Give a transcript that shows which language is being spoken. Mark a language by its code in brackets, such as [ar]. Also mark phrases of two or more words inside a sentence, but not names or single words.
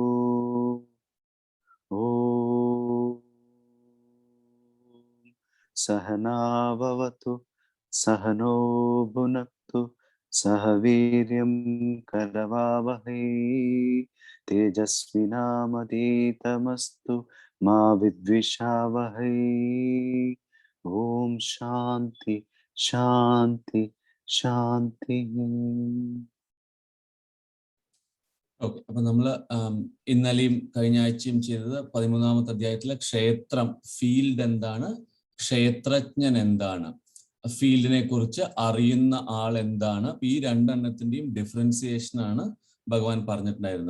[sa] ॐ सहना भवतु, सहनो भुनक्तु, सह वीर्यं करवावहै, तेजस्विनामधीतमस्तु मा विद्विषावहै। ॐ शान्ति शान्ति शान्तिः. [ml] ഓക്കെ, അപ്പൊ നമ്മള് ഇന്നലെയും കഴിഞ്ഞ ആഴ്ചയും ചെയ്തത് 13-ാമത്തെ അധ്യായത്തിലെ ക്ഷേത്രം, ഫീൽഡ് എന്താണ്, ക്ഷേത്രജ്ഞൻ എന്താണ്, ഫീൽഡിനെ കുറിച്ച് അറിയുന്ന ആൾ എന്താണ്, ഈ രണ്ടെണ്ണത്തിന്റെയും ഡിഫറൻസിയേഷൻ ആണ് ഭഗവാൻ പറഞ്ഞിട്ടുണ്ടായിരുന്നത്.